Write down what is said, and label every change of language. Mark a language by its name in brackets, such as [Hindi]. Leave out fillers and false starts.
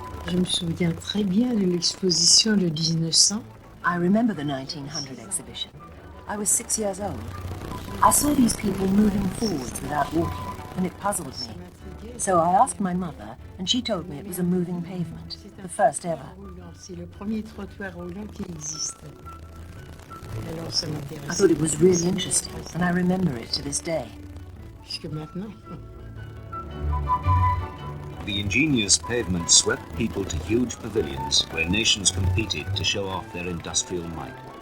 [French] Je me souviens très bien de l'exposition de 1900. [English] I remember the 1900 exhibition. I was 6 years old. I saw these people moving forwards without walking, and it puzzled me. So I asked my mother, and she told me it was a moving pavement, the first ever. [French] C'est le premier trottoir roulant qui existe. Alors ça m'intéresse. [English] I thought it was really interesting, and I remember it to this day. [French] Jusque maintenant. [English] The ingenious pavement swept people to huge pavilions where nations competed to show off their industrial might.